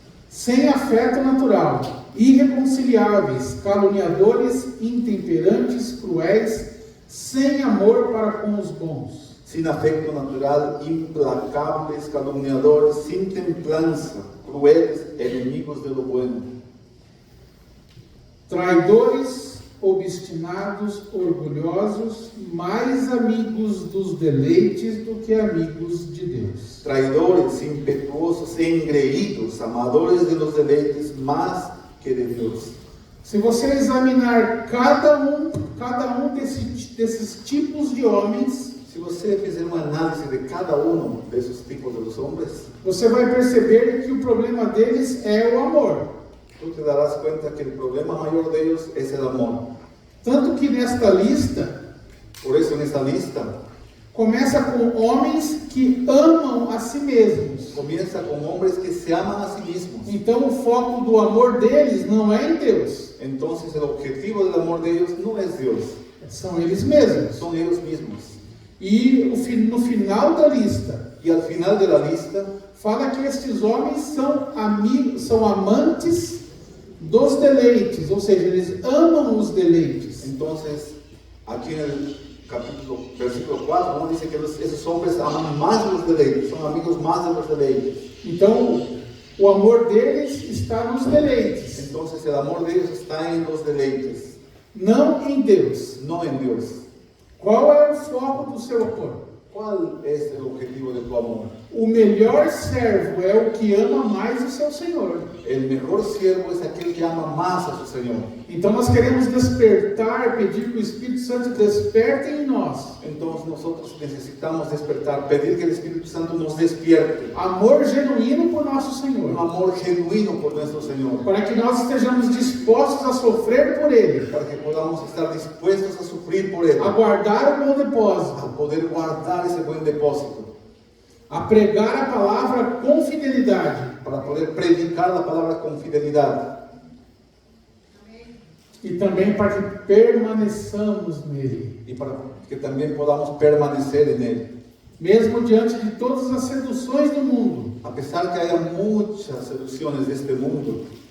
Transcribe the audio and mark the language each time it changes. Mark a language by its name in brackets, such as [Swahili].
[Portuguese] Sem afeto natural, irreconciliáveis, caluniadores, intemperantes, cruéis, sem amor para com os bons. [Spanish] Sin afecto natural, implacables, calumniadores, sin templanza, crueles, enemigos de lo bueno. [Portuguese] Traidores, obstinados, orgulhosos, mais amigos dos deleites do que amigos de Deus. [Spanish] Traidores, impetuosos, engreídos, amadores de los deleites más que de Dios. [Portuguese] Se você examinar cada um desses tipos de homens, [Spanish] Si [Portuguese] você fizer uma análise de cada [Spanish] uno de esos tipos de los hombres, [Portuguese] você vai perceber que o problema deles é o amor. [Spanish] tú te darás cuenta que el problema mayor de ellos es el amor. [Portuguese] Tanto que nesta lista, [Spanish] Por eso en esta lista [Portuguese] começa com homens que amam a si mesmos. [Spanish] comienza con hombres que se aman a sí mismos. [Portuguese] Então o foco do amor deles não é em Deus, [Spanish] Entonces el objetivo del amor de ellos no es Dios, [Portuguese] são eles mesmos. [Spanish] son ellos mismos. [Portuguese] E no final da lista, [Spanish] Y al final de la lista [Portuguese] fala que estes homens são amigos, são amantes dos deleites, ou seja, eles amam os deleites. [Spanish] Entonces, aquí en el versículo 4, ¿no? Dice que esos hombres aman más los deleites, son amigos más de los deleites. [Portuguese] Então, o amor deles está nos deleites, [Spanish] Entonces, el amor de ellos está en los deleites, [Portuguese] não em Deus. [Spanish] no en Dios. [Portuguese] Qual é o foco do seu amor? [Spanish] ¿Cuál es el objetivo de tu amor? [Portuguese] O melhor servo é o que ama mais o seu Senhor. [Spanish] El mejor siervo es aquel que ama más a su Señor. [Portuguese] Então nós queremos despertar, pedir que o Espírito Santo desperte em nós [Spanish] Entonces, nosotros necesitamos despertar, pedir que el Espíritu Santo nos despierte [Portuguese] amor genuíno por nosso [Spanish] un [Portuguese] Senhor, [Spanish] amor genuino por nuestro Señor, [Portuguese] para que nós estejamos dispostos a sofrer por Ele, [Spanish] para que podamos estar dispuestos a sufrir por Él, [Portuguese] a guardar o bom [Spanish] a [Portuguese] depósito, [Spanish] poder guardar ese buen depósito, [Portuguese] a pregar a palavra com fidelidade [Spanish] para poder predicar la palabra con fidelidad [Portuguese] e também para que permaneçamos nele, [Spanish] y para que también podamos permanecer en Él. [Portuguese] mesmo diante de todas as seduções do mundo. [Spanish] A pesar que haya muchas seducciones de este mundo,